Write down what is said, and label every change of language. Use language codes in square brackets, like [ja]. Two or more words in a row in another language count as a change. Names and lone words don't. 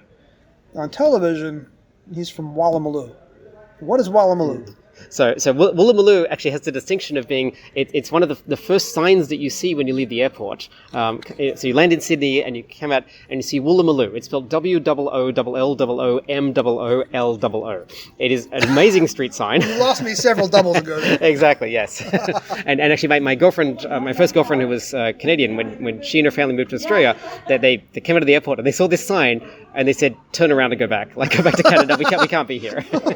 [en] On television, he's from Woolloomooloo. What is Woolloomooloo? So Woolloomooloo actually has the distinction of being, it's one of the first signs that you see when you leave the airport. So you land in Sydney and you come out and you see Woolloomooloo. It's spelled W-O-O-L-L-O-M-O-O-L-O-O. It is an amazing street sign. You lost me several doubles ago. Exactly, yes. and actually my girlfriend, my first girlfriend who was Canadian, when she and her family moved to Australia, they came out of the airport and they saw this sign and they said, turn around and go back to Canada. We can't be here.